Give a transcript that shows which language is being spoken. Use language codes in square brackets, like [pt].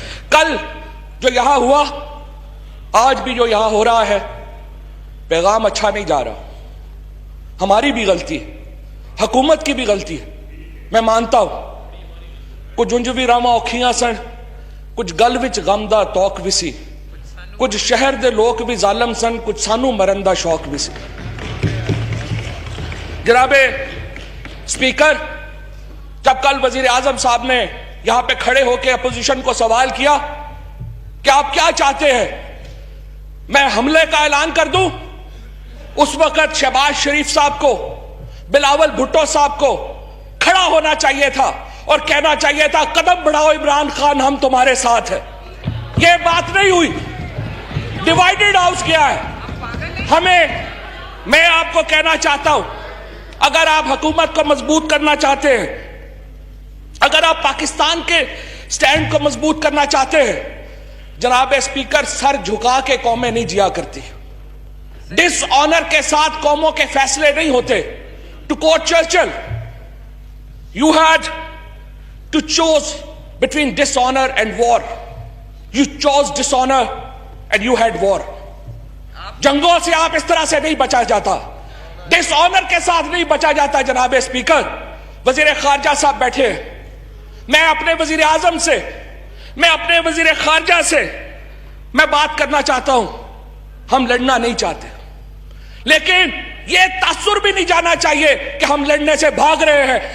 [ur] کل جو یہاں ہوا, آج بھی جو یہاں ہو رہا ہے, پیغام اچھا نہیں جا رہا. ہماری بھی غلطی ہے, حکومت کی بھی غلطی ہے, میں مانتا ہوں. [pa] کچھ جنجوی راما اوکھیاں سن, کچھ گل وچ غم دا توک بھی سی, کچھ شہر دے لوگ بھی ظالم سن, کچھ سانو مرندہ شوق بھی سی. [ur] جناب اسپیکر, جب کل وزیر اعظم صاحب نے یہاں پہ کھڑے ہو کے اپوزیشن کو سوال کیا کہ آپ کیا چاہتے ہیں, میں حملے کا اعلان کر دوں, اس وقت شہباز شریف صاحب کو, بلاول بھٹو صاحب کو کھڑا ہونا چاہیے تھا اور کہنا چاہیے تھا قدم بڑھاؤ عمران خان, ہم تمہارے ساتھ ہیں. یہ بات نہیں ہوئی, ڈیوائیڈڈ ہاؤس کیا ہے. میں آپ کو کہنا چاہتا ہوں, اگر آپ حکومت کو مضبوط کرنا چاہتے ہیں, اگر آپ پاکستان کے سٹینڈ کو مضبوط کرنا چاہتے ہیں, جناب اسپیکر, سر جھکا کے قومیں نہیں جیا کرتی, ڈس آنر کے ساتھ قوموں کے فیصلے نہیں ہوتے. [en] To quote Churchill, you had to choose between dishonor and war. You chose dishonor and you had war. [ur] جنگوں سے آپ اس طرح سے نہیں بچا جاتا, ڈس آنر کے ساتھ نہیں بچا جاتا. جناب اسپیکر, وزیر خارجہ صاحب بیٹھے ہیں, میں اپنے وزیر اعظم سے, میں اپنے وزیر خارجہ سے میں بات کرنا چاہتا ہوں. ہم لڑنا نہیں چاہتے, لیکن یہ تاثر بھی نہیں جانا چاہیے کہ ہم لڑنے سے بھاگ رہے ہیں.